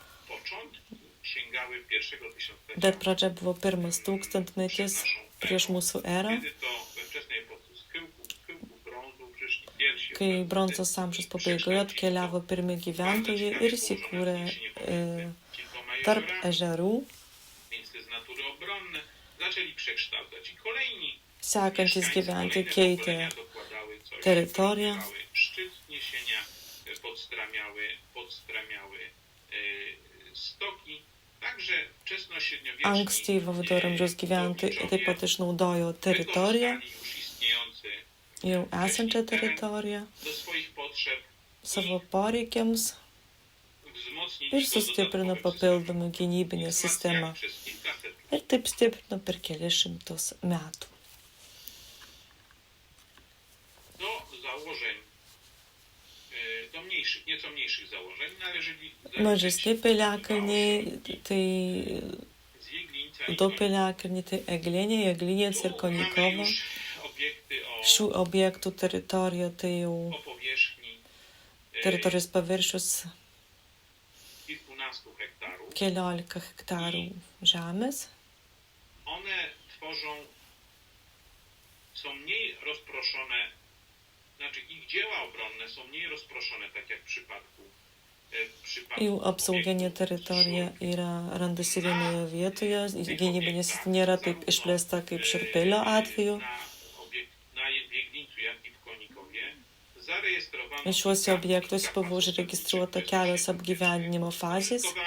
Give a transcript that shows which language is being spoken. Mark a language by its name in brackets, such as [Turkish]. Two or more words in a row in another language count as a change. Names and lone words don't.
[Lithuanian] Bet pradžia buvo 1 tūkstantmetis prieš mūsų erą, kai bronzos amžiaus pabaigoje atkeliavo pirmi gyventojai ir įsikūrė tarp ežerų, [Polish] miejsce z natury obronne, zaczęli przekształcać i kolejni [Lithuanian] sekantis gyventi [Polish] kolejne [Lithuanian] keitė [Polish] pokolenia dokładały coś, [Lithuanian] teritoriją. [Polish] podbijały szczyt wzniesienia, podstramiały stoki. Także wczesnośredniowieczni [Lithuanian] Ankstyvo viduramžiaus gyventojai taip pat išnaudojo teritoriją, [Polish] wykorzystali już istniejący [Lithuanian] jau esančią teritoriją, [Polish] do swoich potrzeb [Lithuanian] savo poreikiams [Polish] wzmocnić [Lithuanian] ir [Polish] go [Lithuanian] sustiprino [Polish] dodatkowym [Lithuanian] papildomą gynybinę [Polish] systemem. [Lithuanian] sistemą. [Polish] Przez kilkaset [Lithuanian] Ir taip stiprino per kelias šimtus metų. [Polish] do założeń, do nieco mniejszych założeń należeli [Lithuanian] Mažesni piliakalniai, tai [Polish] z Jeglinca i [Lithuanian] du piliakalniai, tai Eglinė, Jeglinės ir [Polish] Tu mamy Konikovo. już obiekty [Lithuanian] Šių objektų teritorija tai jau [Polish] o powierzchni [Lithuanian] teritorijos paviršius [Polish] kilkunastu hektarów. [Lithuanian] 15 hektarų žemės. [Polish] One są mniej rozproszone, znaczy ich dzieła obronne są mniej rozproszone, tak jak w przypadku [Lithuanian] Jų apsauginė teritorija randasi vienoje vietoje, gynybinė sistema nėra taip išplėsta kaip Širpelio atveju. Šiuose objektuose buvo užregistruota kelios apgyvendinimo fazės.